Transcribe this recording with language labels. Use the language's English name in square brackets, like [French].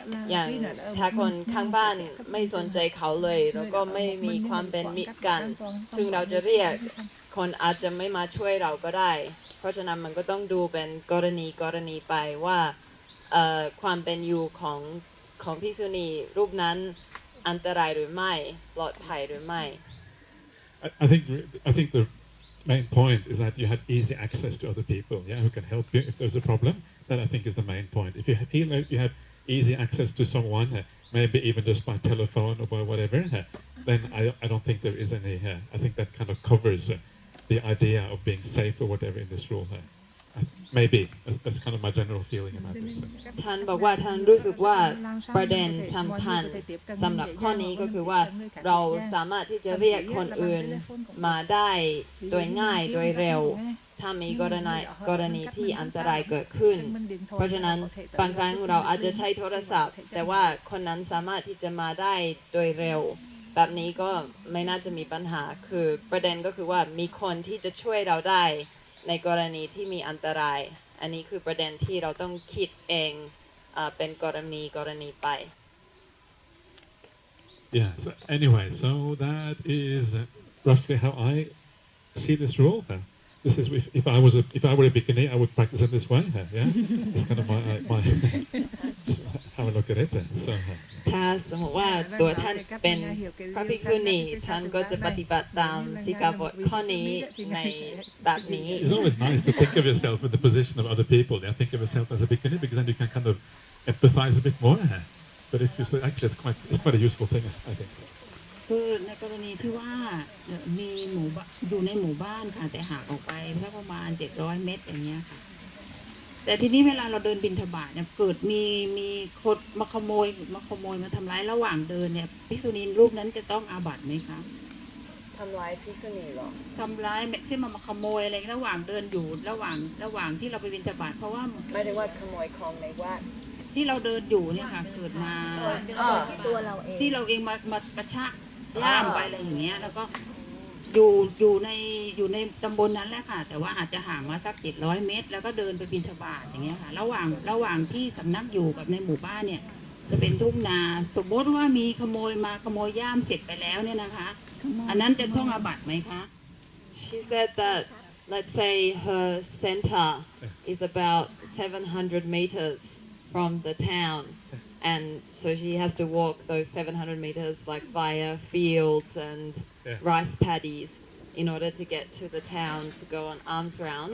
[Thai] อย่างถ้าคนข้างบ้านไม่สนใจเขาเลยแล้วก็ไม่มีความเป็นมิตรกันซึ่งเราจะเรียกคนอาจจะไม่มาช่วยเราก็ได้เพราะฉะนั้นมันก็ต้องดูเป็นกรณีไปว่าความเป็นอยู่ของภิกษุณีรูปนั้นอันตรายหรือไม่ปลอดภัยหรือไม่ [English] I think the main point is that you have easy access to other people, yeah, who can help you if there's a problem. That I think is the main point. If you feel like you have easy access to someone, maybe even just by telephone or by whatever, then I don't think there is any. I think that kind of covers the idea of being safe or whatever in this rule. Maybe that's kind of my general feeling about this. [Thai] ท่านบอกว่าท่านรู้สึกว่าประเด็นสำคัญสำหรับข้อนี้ก็คือว่าเราสามารถที่จะเรียกคนอื่นมาได้โดยง่ายโดยเร็วถ้ามี กรณีที่อันตรายเกิดขึ้นเพราะฉะนั้นบางครั้งเราอาจจะใช้โทรศัพท์แต่ว่าคนนั้นสามารถที่จะมาได้โดยเร็วแบบนี้ก็ไม่น่าจะมีปัญหาคือประเด็นก็คือว่ามีคนที่จะช่วยเราได้ในกรณีที่มีอันตรายอันนี้คือประเด็นที่เราต้องคิดเองเป็นกรณีไป [English] Yeah. So anyway, so that is roughly how I see this rule. This is if I were a bikini, I would practice it this way. Yeah, it's kind of my just how I look at it. So. [Thai] ถ้าสมมติว่าตัวท่านเป็นพระภิกษุณีท่านก็จะปฏิบัติตามสิกขาบทข้อนี้ในแบบนี้ [English] It's always nice to think of yourself in the position of other people. Yeah, think of yourself as a bikini because then you can kind of empathize a bit more. But if you say actually, it's quite a useful thing, I think. [Thai] คือในกรณีที่ว่ามีอยู่ในหมู่บ้านค่ะแต่ห่างออกไปแค่ประมาณ700 เมตรอย่างเงี้ยค่ะแต่ทีนี้เวลาเราเดินบิณฑบาตเนี่ยเกิดมีคนมาขโมยมาทำร้ายระหว่างเดินเนี่ยภิกษุณีรูปนั้นจะต้องอาบัติไหมคะ ทำร้ายภิกษุณีหรอ ทำร้ายเช่นมาขโมยอะไรระหว่างเดินอยู่ระหว่างที่เราไปบิณฑบาตเพราะว่า ไม่ได้ว่าขโมยของในวัด ที่เราเดินอยู่เนี่ยค่ะเกิดมา ตัวเราเอง ที่เราเองมากระชากย่ามไปอะไรอย่างเงี้ยแล้วก็อยู่ในตำบลนั้นแหละค่ะแต่ว่าอาจจะห่างมาสัก700 เมตรแล้วก็เดินไปบิณฑบาตอย่างเงี้ยค่ะระหว่างที่สำนักอยู่กับในหมู่บ้านเนี่ยจะเป็นทุ่งนาสมมติว่ามีขโมยย่ามเสร็จไปแล้วเนี่ยนะคะอันนั้นจะต้องอาบัติไหมคะ [English] She said that let's say her center is about 700 meters from the town and so she has to walk those 700 meters like via fields and rice paddies in order to get to the town to go on alms round.